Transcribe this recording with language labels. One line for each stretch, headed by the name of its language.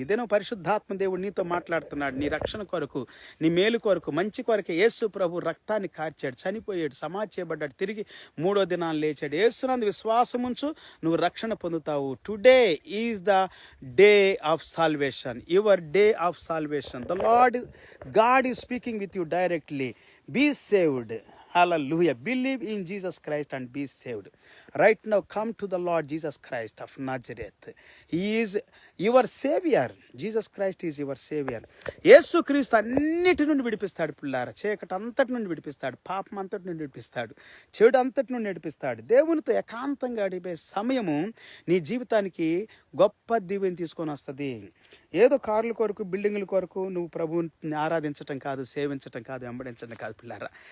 Telugu: ఇదేనో పరిశుద్ధాత్మ దేవుడు నీతో మాట్లాడుతున్నాడు. నీ రక్షణ కొరకు, నీ మేలు కొరకు, మంచి కొరకు యేసు ప్రభు రక్తాన్ని కార్చాడు, చనిపోయాడు, సమాధి చేయబడ్డాడు, తిరిగి 3వ దినాన్ని లేచాడు. యేసునందు విశ్వాసం ఉంచు, నువ్వు రక్షణ పొందుతావు.
English: today is the day of salvation,
Telugu: your day of salvation.
English: The lord God is speaking with you directly. Be saved. Hallelujah. Believe in Jesus Christ and be saved. Right now, come to the Lord Jesus Christ of Nazareth. He is your Savior. Jesus Christ is your Savior.
Telugu: యేసు క్రీస్తు అన్నిటి నుండి విడిపిస్తాడు పిల్లారా. చీకటి అంతటి నుండి విడిపిస్తాడు, పాపం అంతటి నుండి విడిపిస్తాడు, చెడు అంతటి నుండి నడిపిస్తాడు. దేవునితో ఏకాంతంగా గడిపే సమయము నీ జీవితానికి గొప్ప దీవెని తీసుకొని వస్తుంది. ఏదో కార్ల కొరకు, బిల్డింగుల కొరకు నువ్వు ప్రభువుని ఆరాధించటం కాదు, సేవించటం కాదు, వెంబడించడం కాదు పిల్లారా.